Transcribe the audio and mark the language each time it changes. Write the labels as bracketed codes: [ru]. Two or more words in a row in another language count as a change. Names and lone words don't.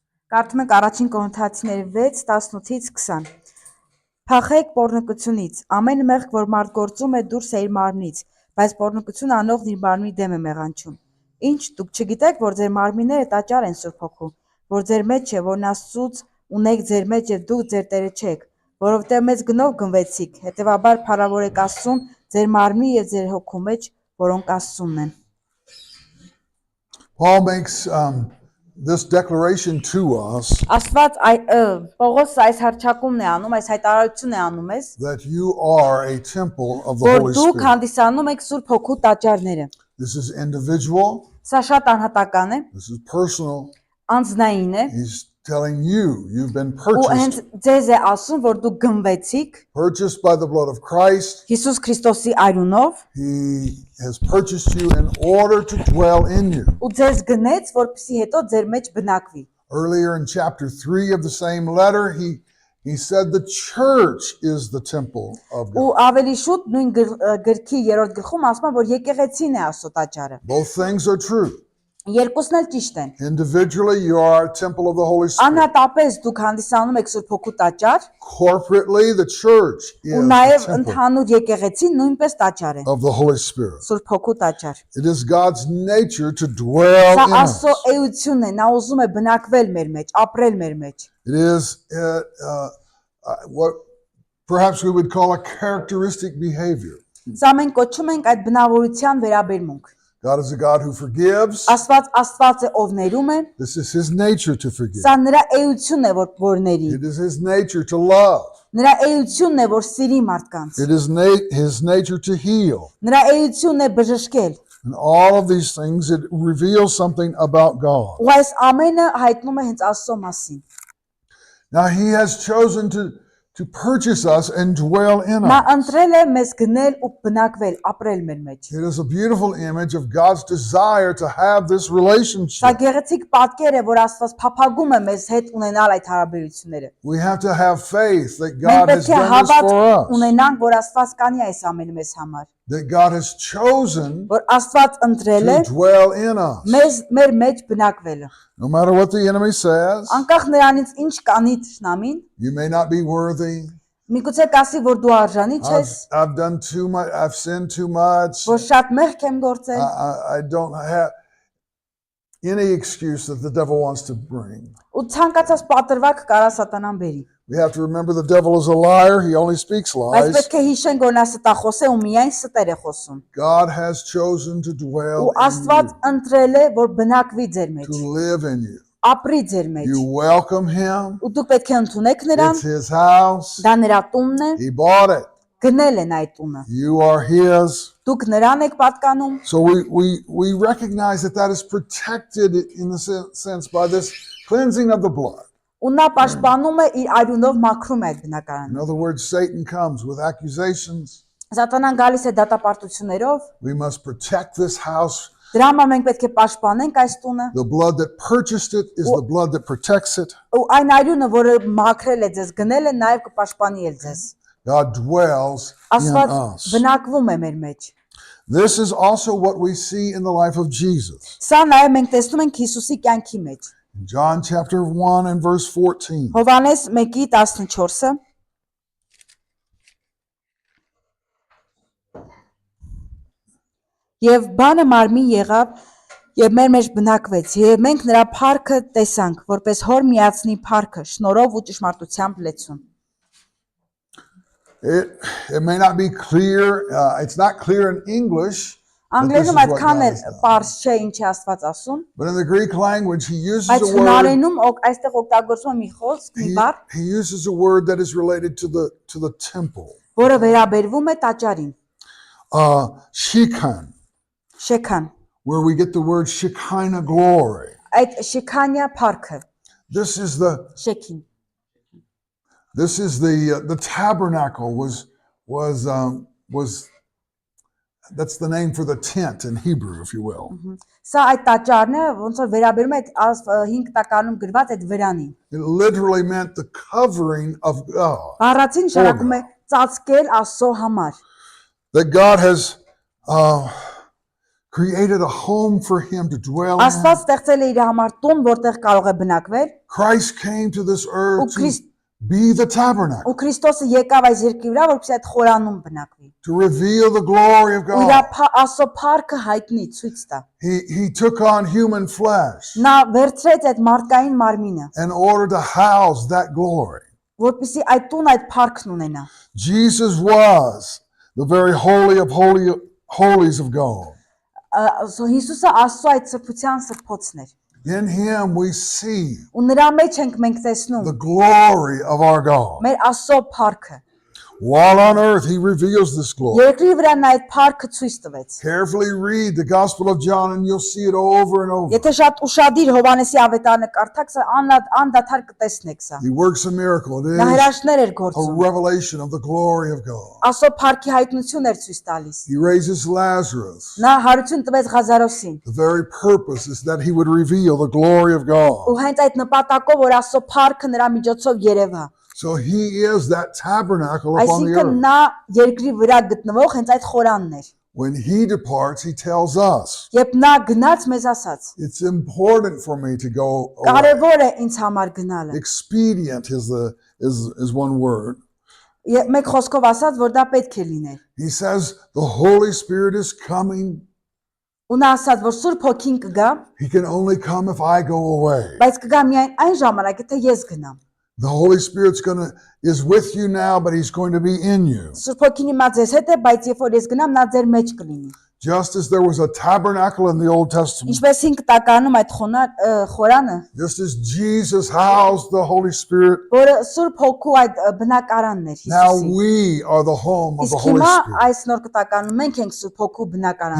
[hy] Կարդում ենք առաջին Կորինթացիների 6:18-20 Փախեք պոռնկությունից, ամեն մեղք, որ մարդ գործում է, դուրս է իր մարմնից, բայց պոռնկություն անողն իր մարմնի դեմ է մեղանչում։ Ինչ դուք չգիտեք, որ ձեր մարմինները տաճար են Սուրբ Հոգու, որ ձեր մեջ է, որն Աստծուց ունեք ձեր մեջ եւ դուք ձեր Տերը չեք, որովհետեւ մեծ գնով գնվեցիք, հետեւաբար փառավոր եք Աստծուն ձեր մարմնի եւ ձեր հոգու մեջ, որոնք Աստծունն են։ [en] Paul makes this declaration to us [hy] Աստված Պողոս այս հռչակումն է անում, այս հայտարարությունն է անում էս, [en] that you are a temple of the [hy] որ [en] Holy [hy] դուք [en] Spirit. [hy] հանդիսանում եք Սուրբ Հոգու տաճարները։ [en] This is individual, [hy] Սա շատ անհատական է, [en] this is personal. [hy] անձնային է, [en] He's telling you've been [hy] ու հենց [en] purchased, [hy] ձեզ է ասում, որ դուք գնվեցիք [en] purchased by the blood of Christ. [hy] Հիսուս Քրիստոսի արյունով, [en] He has purchased you in order to dwell in you. [hy] ու ձեզ գնեց, որպեսզի հետո ձեր մեջ բնակվի։ [en] Earlier in chapter 3 of the same letter, he said the church is the temple of [hy] Ու [en] God. [hy] ավելի շուտ նույն գրքի 3-րդ գլխում ասում է, որ եկեղեցին է Աստծո տաճարը։ [en] Both things are true. [hy] Երկուսն էլ ճիշտ են։ [en] Individually, you are a temple of the Holy Spirit. [hy] Անհատապես դուք հանդիսանում եք Սուրբ Հոգու տաճար, [en] Corporately, the church is [hy] ու [en] the [hy] նաև [en] temple [hy] ընդհանուր եկեղեցին նույնպես տաճար է։ [en] of the Holy Spirit. [hy] Sուրբ Հոգու տաճար։ [en] It is God's nature to dwell [hy] Սա [en] in us. [hy] Աստծո էությունն է, նա ուզում է բնակվել մեր մեջ, ապրել մեր մեջ։ [en] It is what perhaps we would call a characteristic behavior. [hy] Սա մենք կոչում ենք այդ բնավորության վերաբերմունք։ [en] God is a God who forgives. [hy] Աստված է ով ներում է, [en] This is his nature to forgive. [hy] սա նրա էությունն է, որ ների։ [en] It is his nature to love. [hy] Նրա էությունն է, որ սիրի մարդկանց։ [en] It is his nature to heal. [hy] Նրա էությունն է բժշկել։ [en] And all of these things, it reveals something about God. [hy] Ու այս ամենը հայտնում է հենց Աստծո մասին։ [en] Now he has chosen to purchase us and dwell in [hy] Նա [en] us. [hy] ընտրել է մեզ գնել ու բնակվել, ապրել մեր մեջ։ [en] It is a beautiful image of God's desire to have this [hy] Սա [en] relationship. [hy] գեղեցիկ պատկեր է, որ Աստված փափագում է մեզ հետ ունենալ այդ հարաբերությունները։ [en] We have to have faith that [hy] Մենք [en] God has [hy] պետք է [en] done this [hy] հավատ [en] for us. [hy] ունենանք, որ Աստված կանի այս ամենը մեզ համար, [en] That God has chosen [hy] որ Աստված ընտրել է [en] to dwell in us. [hy] մեզ մեր մեջ բնակվելը։ [en] No matter what the enemy says, [hy] Անկախ նրանից ինչ կանի թշնամին, [en] you may not be worthy. [hy] միգուցե կասի, որ դու արժանի չես, [en] I've done too much. I've sinned too much. [hy] որ շատ մեղք եմ գործել, [en] I don't have any excuse that the devil wants to bring. [hy] ու ցանկացած պատրվակ կարա սատանան բերի։ [en] We have to remember the devil is a liar. He only speaks [hy] Բայց [en] lies. [hy] պետք է հիշենք, որ նա ստախոս է ու միայն ստեր է խոսում։ [en] God has chosen to dwell [hy] Ու [en] in [hy] Աստված [en] you, [hy] ընտրել է, որ բնակվի ձեր մեջ, [en] to live in you. [hy] ապրի ձեր մեջ։ [en] You welcome him. [hy] Ու դուք պետք է ընդունեք նրան, [en] It's his house. [hy] դա նրա տունն է, [en] He bought it. [hy] գնել են այդ տունը։ [en] You are his. [hy] Դուք նրան եք պատկանում, [en] So we recognize that is protected in the sense by this cleansing of the blood. [hy] ու նա պաշտպանում է իր արյունով մաքրում է այդ [en] In [hy] բնակարանը։ [en] other words, Satan comes with accusations. [hy] Սատանան գալիս է դատապարտություններով, [en] We must protect this house. [hy] դրա համար մենք պետք է պաշտպանենք այս տունը, [en] The blood that purchased it is the blood that protects it. [hy] ու այն արյունը, որը մաքրել է ձեզ, գնել է, նաև կպաշտպանի էլ ձեզ։ [en] God dwells in [hy] Աստված [en] us. [hy] բնակվում է մեր մեջ։ [en] This is also what we see in the life of Jesus. [hy] Սա նաև մենք տեսնում ենք Հիսուսի կյանքի մեջ։ [en] In John chapter 1 and verse 14. [hy] Հովհաննես 1:14-ը Եվ բանը մարմին եղավ եւ մեր մեջ բնակվեց եւ մենք նրա փառքը տեսանք, որպես հոր միացնի փառքը, շնորհով ու ճշմարտությամբ լեցուն։ [en] It may not be clear, it's not clear in English, [hy] Անգլերենում [en] But this is what [hy] այդքան [en] God [hy] էլ [en] has done. [hy] པարզ չէ ինչ է Աստված ասում, [en] but in the Greek language he uses [hy] բայց [en] a word [hy] հունարենում այստեղ օգտագործվում է մի խոսք, մի բառ, [en] he uses a word that is related to the temple. [hy] որը վերաբերվում է տաճարին, [en] Shekinah, [hy] Շեքան։ [en] where we get the word Shekinah glory. [hy] Այդ Շեքանյա փառքը, [en] This is the [hy] Շեքին։ [en] tabernacle was that's the name for the tent in Hebrew, if you will. [hy] Սա այդ տաճարն է, ոնց որ վերաբերում է այդ 5 տականում գրված այդ վրանին։ [en] It literally meant the covering of God. [hy] Բառացին նշանակում է ծածկել Աստծո համար։ [en] That God has created a home for him to dwell [hy] Աստված [en] in. [hy] ստեղծել է իր համար տուն, որտեղ կարող է բնակվել, [en] Christ came to this [hy] ու [en] earth to [hy] Քրիստ [en] be the tabernacle, [hy] ու Քրիստոսը եկավ այս երկրի վրա, որպեսզի այդ խորանում բնակվի։ [en] to reveal the glory of [hy] Ու իր [en] God. [hy] Աստծո փառքը հայտնի ցույց տա։ [en] He took on human flesh [hy] Նա վերցրեց այդ մարդկային մարմինը, [en] in order to house that glory. [hy] որպեսզի այդ տուն այդ փառքն ունենա։ [en] Jesus was the very holy of holies of God. [hy] Հիսուսը Աստծո այդ սրբության սրբոցն էր։ [en] In him we see [hy] Ու նրա մեջ ենք մենք տեսնում [en] the glory of our God. [hy] մեր Աստծո փառքը։ [en] While on earth, he reveals this glory. [hy] Երկրի վրա նա այդ փառքը ցույց տվեց։ [en] Carefully read the Gospel of John and you'll see it over and over. [hy] Եթե շատ ուշադիր Հովհաննեսի ավետարանը կարդաք, սա անդադար կտեսնեք սա։ [en] He works a miracle. It [hy] Նա [en] is [hy] հրաշքներ էր [en] a [hy] գործում։ [en] revelation of the glory of God. [hy] Աստծո փառքի հայտնություն էր ցույց տալիս։ [en] He raises Lazarus. [hy] Նա հարություն տվեց Ղազարոսին։ [en] The very purpose is that he would reveal the glory of [hy] Ու [en] God. [hy] հենց այդ նպատակով որ Աստծո փառքը նրա միջոցով երևա։ [en] So he is that tabernacle upon the [hy] Այսինքն [en] earth. [hy] նա երկրի վրա գտնվող հենց այդ խորանն էր։ [en] When he departs, he tells us, [hy] Երբ նա գնաց մեզ ասաց. [en] it's important for me to go away. [hy] Կարևոր է ինձ համար գնալը։ [en] Expedient is one word. [hy] Մեկ խոսքով ասած, որ դա պետք է լիներ։ [en] He says the Holy Spirit is coming. [hy] Ու նա ասաց, որ Սուրբ Հոգին կգա, [en] He can only come if I go away. [hy] բայց կգա միայն այն ժամանակ, եթե ես գնամ։ [en] The Holy Spirit's is with you now, but he's going to be in you. [hy] Սուրբ Հոգին հիմա ձեզ հետ է, բայց երբ որ ես գնամ, նա ձեր մեջ կլինի։ [en] Just as there was a tabernacle in the Old Testament, [hy] Ինչպես 5 տականում այդ խորանը, [en] just as Jesus housed the Holy Spirit, [hy] որը Սուրբ Հոգու այդ բնակարանն էր [en] now [hy] Հիսուսի։ [en] we are the home of the [hy] Իսկ [en] Holy [hy] հիմա [en] Spirit. [hy] այս նոր կտականում մենք ենք Սուրբ Հոգու բնակարանը։